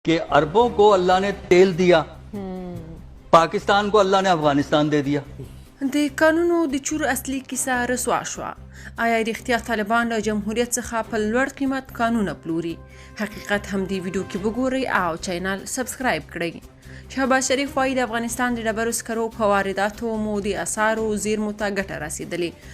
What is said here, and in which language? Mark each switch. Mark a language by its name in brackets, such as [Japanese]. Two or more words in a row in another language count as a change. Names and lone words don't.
[Urdu] کہ عربوں کو اللہ نے تیل دیا، پاکستان کو اللہ نے افغانستان دے دیا. [Pashto] د قانونو د چور اصلي کیسه رسوا شوه. آیا رښتیا طالبان له جمهوریت څخه په لوړ قیمت قانونه پلوري؟ حقیقت هم دې ویډیو کې وګورئ او چینل سبسکرایب کړئ. شهباز شریف وایي د افغانستان د ډبرو سکرو په وارداتو مو د اسعارو زیرمو ته ګټه رسېدلې.